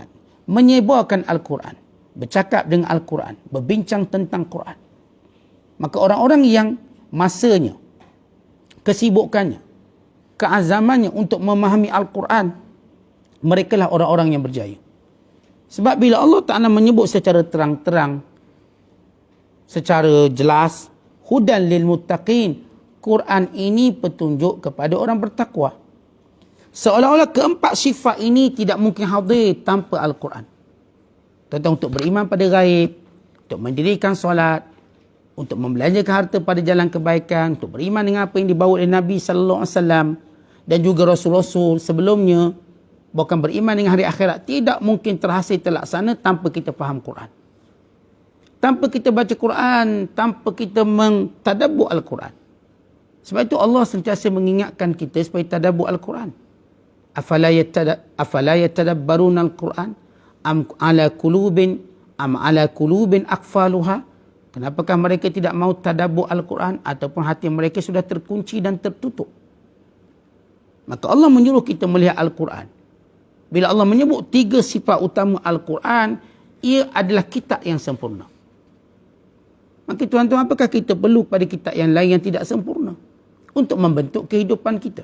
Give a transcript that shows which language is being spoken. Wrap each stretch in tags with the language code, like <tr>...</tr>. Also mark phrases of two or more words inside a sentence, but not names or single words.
<ms>Menyebarkan Al-Quran. Bercakap dengan Al-Quran. Berbincang tentang Quran. Maka orang-orang yang masanya, kesibukannya, keazamannya untuk memahami Al-Quran, mereka lah orang-orang yang berjaya. Sebab bila Allah Ta'ala menyebut secara terang-terang, secara jelas,</ms> <ar>hudan lil muttaqin,</ar> <ms>Quran ini petunjuk kepada orang bertakwa. Seolah-olah keempat sifat ini tidak mungkin hadir tanpa Al-Quran. Tentang untuk beriman pada gaib, untuk mendirikan solat, untuk membelanjakan harta pada jalan kebaikan, untuk beriman dengan apa yang dibawa oleh Nabi SAW dan juga Rasul-Rasul sebelumnya, bahkan beriman dengan hari akhirat, tidak mungkin terhasil terlaksana tanpa kita faham Quran. Tanpa kita baca Quran, tanpa kita mentadabbur Al-Quran. Sebab itu Allah sentiasa mengingatkan kita supaya tadabbur Al-Quran.</ms> <ar>Afala yatadabbaruna Al-Quran am ala qulubin aqfaluha.</ar> <ms>Kenapakah mereka tidak mahu tadabbur Al-Quran ataupun hati mereka sudah terkunci dan tertutup? Maka Allah menyuruh kita melihat Al-Quran. Bila Allah menyebut 3 sifat utama Al-Quran, ia adalah kitab yang sempurna. Maka tuan-tuan, apakah kita perlu pada kitab yang lain yang tidak sempurna untuk membentuk kehidupan kita?</ms>